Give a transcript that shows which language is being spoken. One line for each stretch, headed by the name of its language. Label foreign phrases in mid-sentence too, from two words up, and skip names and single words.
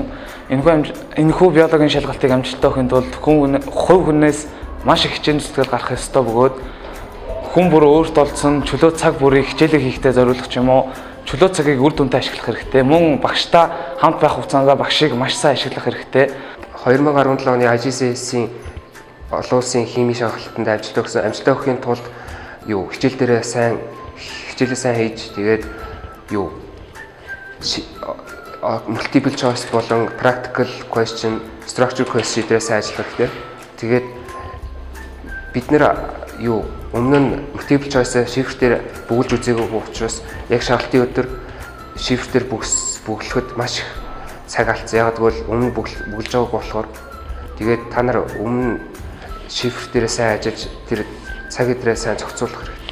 Mongolian: Энэхүү биологийн шалгалтыг амжилттай өгөхийн тулд хувь хүнээс маш их хичээл зүтгэл гарах ёстой бөгөөд хүн бүр өөрт олдсон чөлөө цаг бүрийг хичээлээ хийхдээ зориулах ч юм уу чөлөө цагийг үр дүнтэй ашиглах хэрэгтэй. Мөн багштай хамт байх хугацаанд багшийг маш сайн ашиглах хэрэгтэй. 2017 оны IGCSE-ийн олон улсын химийн шалгалтанд амжилт өгсөн. Амжилттай өгөхийн тулд хичээлээ сайн хийж тэгээд
English: multiple choice
Mongolian: болон
English: practical question, structured question
Mongolian: дээр сайн ажиллах хэрэгтэй. Тэгээд бид нэр өмнө нь
English: multiple choice
Mongolian: шифрээр бүгэлж үзээгүй учраас яг шалгалтын өдөр шифрээр бүглэхэд маш их цаг алдсан. Яг тэгвэл өмнө бүглэж байгааг болохоор тэгээд та нар өмнө шифр дээрээ сайн ажиллаж тэр цаг өдрөө сайн зохицуулах хэрэгтэй.